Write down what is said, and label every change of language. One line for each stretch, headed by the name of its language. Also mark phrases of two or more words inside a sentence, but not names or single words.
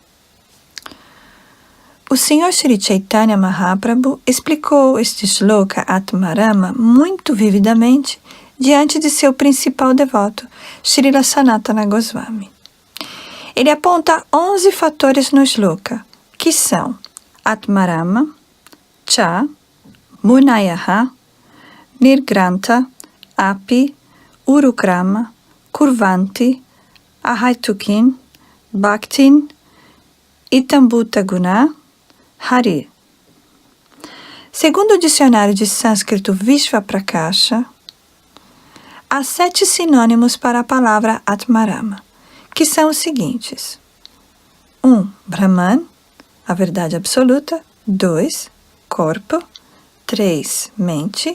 Portuguese: O Senhor Sri Chaitanya Mahaprabhu explicou este shloka Atmarama muito vividamente diante de seu principal devoto, Srila Sanatana Goswami. Ele aponta 11 fatores no shloka, que são Atmarama, Cha, Munayaha, Nirgranta, Api, Urukrama, Kurvanti, Ahaitukin, Bhaktin, Itambhuta Guna, Hari. Segundo o dicionário de sânscrito Vishvaprakasha, há 7 sinônimos para a palavra Atmarama, que são os seguintes: 1. Brahman, a verdade absoluta. 2. Corpo. 3. Mente.